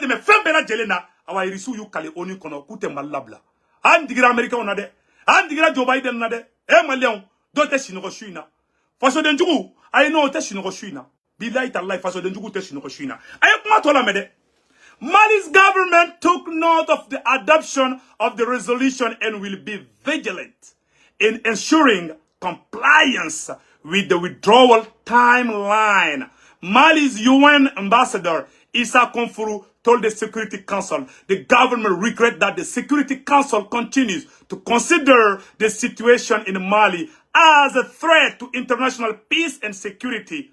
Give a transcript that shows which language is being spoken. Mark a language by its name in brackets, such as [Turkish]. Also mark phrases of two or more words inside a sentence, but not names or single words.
[Bambara] dɛmɛ fɛn bɛɛ lajɛlen na awa irisiw y'u kale ONU kɔnɔ k'u tɛ Mali labila an digira Américains na dɛ an digira Joe Biden na dɛ Maliyɛnw dɔ tɛ sinɔgɔ su in na fasoden jugu ay no tɛ sinɔgɔ su in na [Arabic] بالله تالله [Bambara] fasoden jugu tɛ sinɔgɔ su in na ay kuma tɔ lamɛn dɛ [English] Mali's government took note of the adoption of the resolution and will be vigilant in ensuring compliance with the withdrawal timeline. Mali's UN ambassador Issa Konfuru told the Security Council the government regrets that the Security Council continues to consider the situation in Mali as a threat to international peace and security.